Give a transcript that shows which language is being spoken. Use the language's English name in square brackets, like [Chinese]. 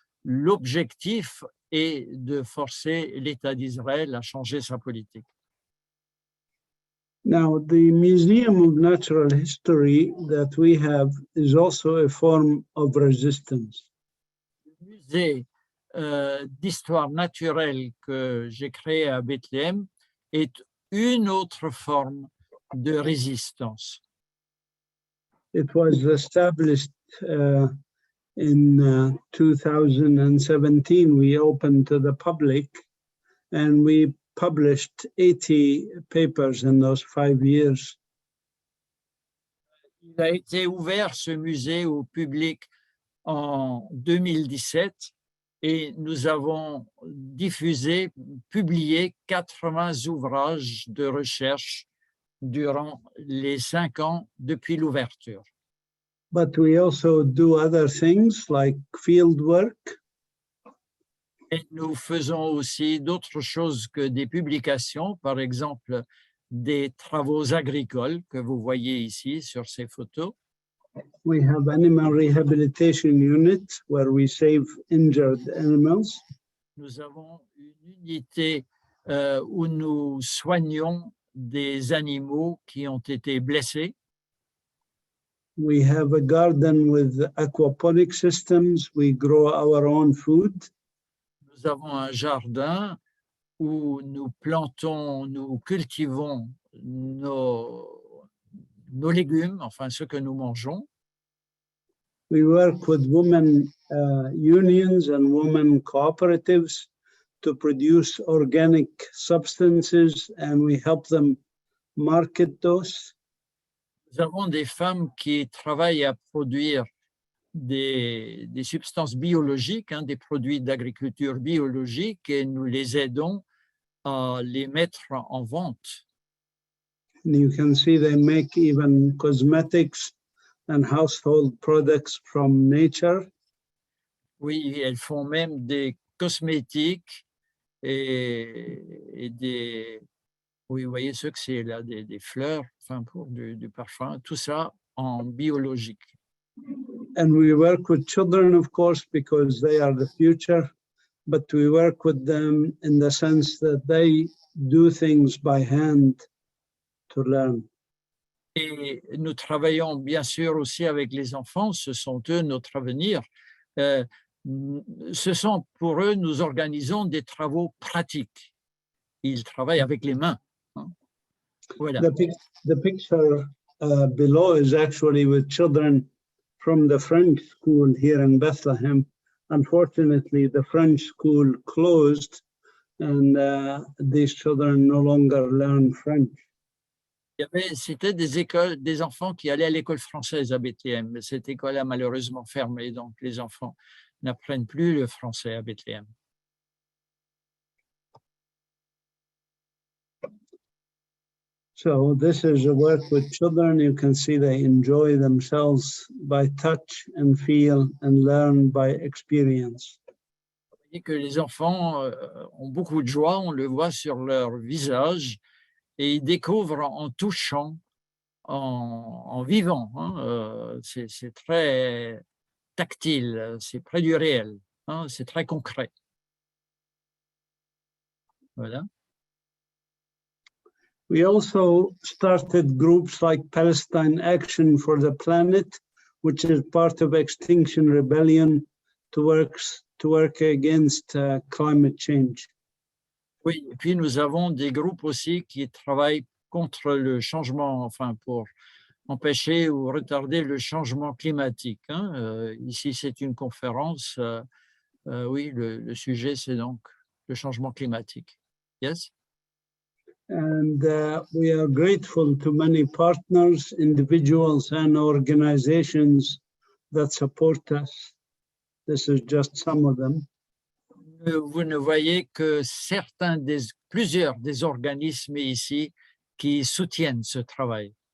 [French] L'objectif est de forcer l'État d'Israël à changer sa politique. [English] Now, the Museum of Natural History that we have is also a form of resistance. [French] Le musée d'histoire naturelle que j'ai créé à Bethléem est une autre forme de résistance. [English] It was established in 2017. We opened to the public, and we published 80 papers in those 5 years. [French] Il a été ouvert, ce musée, au public en 2017 et nous avons diffusé, publié 80 ouvrages de recherche durant les 5 ans depuis l'ouverture. [English] But we also do other things like field work. [French] Et nous faisons aussi d'autres choses que des publications, par exemple des travaux agricoles que vous voyez ici sur ces photos. [English] We have animal rehabilitation unit where we save injured animals. [French] Nous avons une unité où nous soignons des animaux qui ont été blessés. [English] We have a garden with aquaponic systems. We grow our own food. [French] Nous avons un jardin où nous plantons, nous cultivons nos légumes, enfin ce que nous mangeons. [English] We work with women unions and women cooperatives to produce organic substances, and we help them market those. [French] Nous avons des femmes qui travaillent à produire des substances biologiques, des produits d'agriculture biologique, et nous les aidons à les mettre en vente. [English] And you can see they make even cosmetics and household products from nature. [French] Oui, elles font même des cosmétiques et des... Oui, vous voyez ce que c'est là, des fleurs, enfin pour du parfum, tout ça en biologique. [English] And we work with children, of course, because they are the future, but we work with them in the sense that they do things by hand to learn. [French] Et nous travaillons bien sûr aussi avec les enfants, ce sont eux notre avenir. Ce sont pour eux, nous organisons des travaux pratiques. Ils travaillent avec les mains. Voilà. [English] The picture below is actually with children from the French school here in Bethlehem. Unfortunately, the French school closed, and these children no longer learn French. [French] C'était des enfants qui allaient à l'école française à Bethléem, mais cette école a malheureusement fermé, donc les enfants n'apprennent plus le français à Bethléem. [English] So this is a work with children. You can see they enjoy themselves by touch and feel and learn by experience. [French] Vous voyez que les enfants ont beaucoup de joie, on le voit sur leur visage, et ils découvrent en touchant, en vivant. C'est très tactile, c'est près du réel, c'est très concret. Voilà. [English] We also started groups like Palestine Action for the Planet, which is part of Extinction Rebellion, to work against climate change. [French] Oui, et puis nous avons des groupes aussi qui travaillent contre le changement, enfin pour empêcher ou retarder le changement climatique. Ici, c'est une conférence. Oui, le sujet, c'est donc le changement climatique. [English] Yes? And we are grateful to many partners, individuals, and organizations that support us. This is just some of them. [French] Vous ne voyez que plusieurs des organismes ici qui soutiennent ce travail.